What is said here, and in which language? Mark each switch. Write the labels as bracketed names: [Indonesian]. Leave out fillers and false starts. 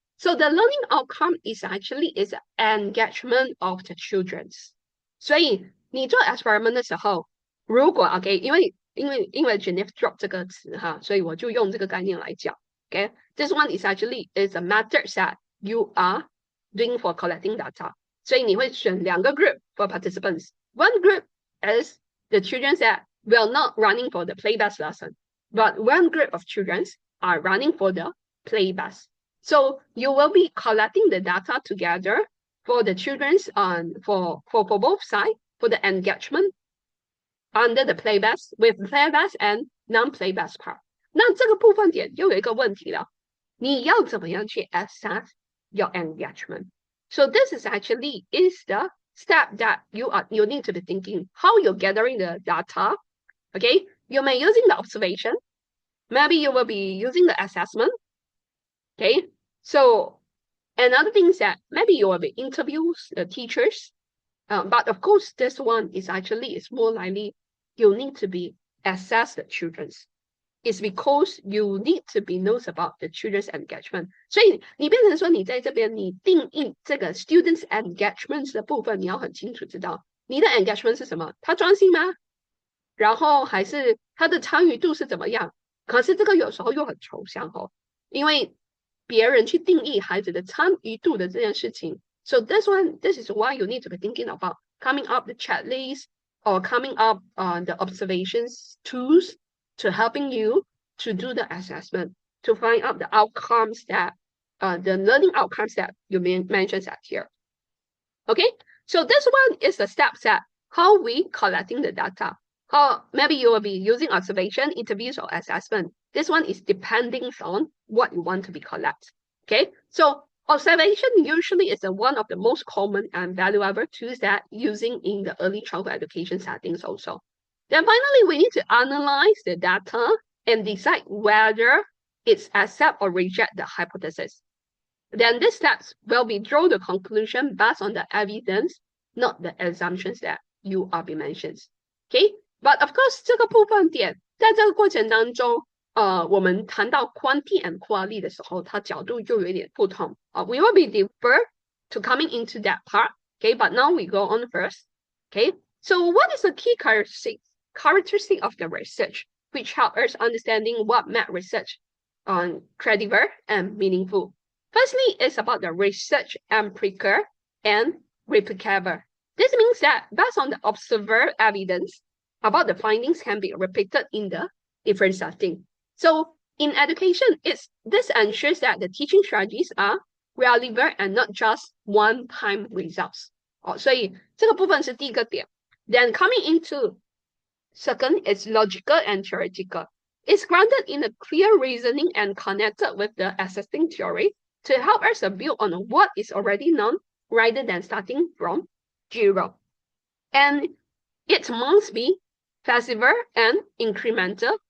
[English] So the learning outcome is actually is engagement of the children. [Chinese] 所以你做 experiment 的时候，如果 OK，因为 Genevieve drop 这个词哈，所以我就用这个概念来讲。 [English] OK，this one is actually is a method that you are doing for collecting data。 [Chinese] 所以你会选两个 group [English] for participants. One group is the children that will not running for the play-based lesson, but one group of children are running for the play-based. So you will be collecting the data together for the children's for both sides for the engagement under the play-based with play-based and non-play-based part. [Chinese] 那这个部分点又有一个问题了，你要怎么样去 [English] assess your engagement? So this is actually is the step that you need to be thinking how you're gathering the data. Okay, you may using the observation, maybe you will be using the assessment. Okay, so another thing is that maybe you will be interviews the teachers, but of course this one is actually is more likely you need to be assess the children's. is because you need to be knows about the children's engagement. [Chinese] 所以你变成说你在这边你定义这个 students engagement 的部分，你要很清楚知道你的 engagement 是什么，他专心吗？然后还是他的参与度是怎么样？可是这个有时候又很抽象哦，因为别人去定义孩子的参与度的这件事情。 [English] So this is why you need to be thinking about coming up the checklist or coming up the observations tools to helping you to do the assessment, to find out the outcomes that, the learning outcomes that you mentioned here. Okay, so this one is the steps that how we collecting the data. How maybe you will be using observation, interviews, or assessment. This one is depending on what you want to be collect. Okay, so observation usually is one of the most common and valuable tools that using in the early childhood education settings also. Then finally, we need to analyze the data and decide whether it's accept or reject the hypothesis. Then these steps will be draw the conclusion based on the evidence, not the assumptions that you are being mentioned. Okay, but of course, [Chinese] 这个部分点在这个过程当中，我们谈到 [English] quantity and quality [Chinese] 的时候，它角度就有点不同。 [English] We will be deeper to coming into that part. Okay, but now we go on first. Okay, so what is the key characteristic of the research, which help us understanding what make research credible and meaningful? Firstly, it's about the research empirical and replicable. This means that based on the observed evidence about the findings can be repeated in the different setting. So in education, this ensures that the teaching strategies are relevant and not just one-time results. [Chinese] 所以这个部分是第一个点。 [English] Then coming into second is logical and theoretical. It's grounded in a clear reasoning and connected with the existing theory to help us build on what is already known rather than starting from zero. And it must be flexible and incremental.